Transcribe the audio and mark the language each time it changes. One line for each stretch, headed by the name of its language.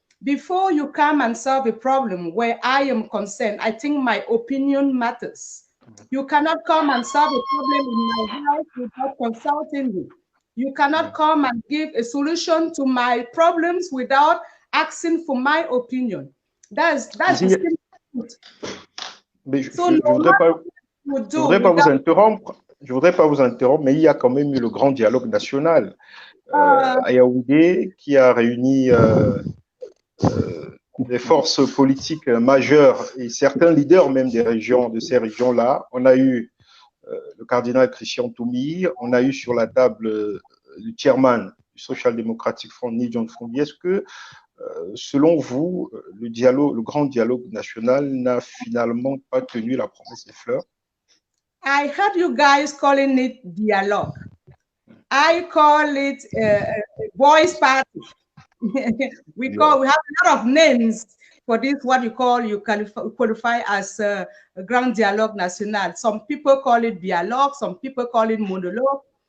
English: Before you come and solve a problem where I am concerned, I think my opinion matters. You cannot come and solve a problem in my house without consulting me. You cannot come and give a solution to my problems without asking for my opinion. That's the truth.
French: Mais je voudrais pas vous interrompre. Je voudrais pas vous interrompre, mais il y a quand même eu le grand dialogue national à Yaoundé qui a réuni des forces politiques majeures et certains leaders même de ces régions-là. On a eu le cardinal Christian Toumi, on a eu sur la table le chairman du Social Democratic Front, Nidjon Fondi. Est-ce que, selon vous, le grand dialogue national n'a finalement pas tenu la promesse des fleurs?
English: I heard you guys calling it dialogue. I call it a boys' party. We have a lot of names for this, what you qualify as a Grand Dialogue National. Some people call it dialogue, some people call it monologue.